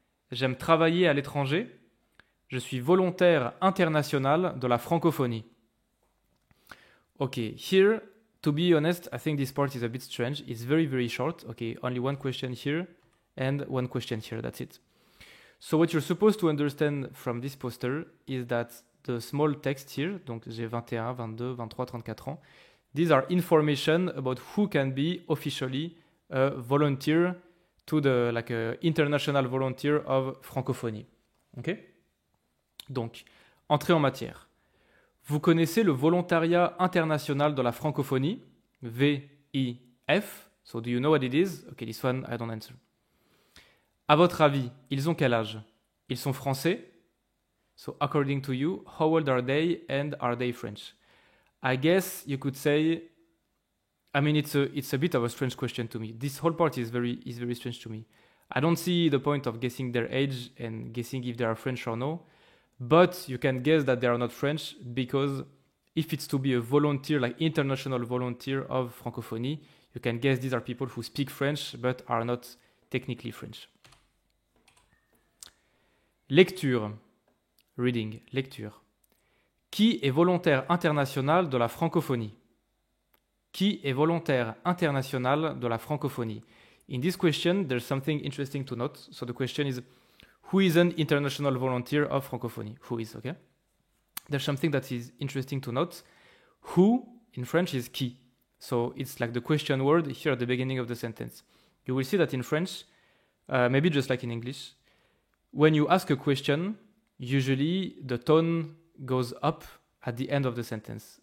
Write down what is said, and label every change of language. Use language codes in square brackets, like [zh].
[fr] J'aime travailler à l'étranger. Je suis volontaire international de la francophonie. [en] Okay, here, to be honest, I think this part is a bit strange. It's very, very short. Okay, only one question here and one question here. That's it. So what you're supposed to understand from this poster is that the small text here, [fr] donc j'ai 21, 22, 23, 34 ans, [en] these are information about who can be officially a volunteer to the like a international volunteer of francophonie. Okay? [fr] Donc, entrée en matière. Vous connaissez le volontariat international de la francophonie, VIF. [en] So do you know what it is? Okay, this one I don't answer. [fr] À votre avis, ils ont quel âge? Ils sont français? [en] So according to you, how old are they and are they French? I guess you could say, I mean, it's a bit of a strange question to me. This whole part is very strange to me. I don't see the point of guessing their age and guessing if they are French or no. But you can guess that they are not French because if it's to be a volunteer, like international volunteer of francophonie, you can guess these are people who speak French but are not technically French. [fr] Lecture. [en] Reading. [fr] Lecture. Qui est volontaire international de la francophonie? Qui est volontaire international de la francophonie? [en] In this question, there's something interesting to note. So the question is, who is an international volunteer of francophonie? Who is, okay? There's something that is interesting to note. Who, in French, is qui. So it's like the question word here at the beginning of the sentence. You will see that in French, maybe just like in English, when you ask a question, usually the tone goes up at the end of the sentence.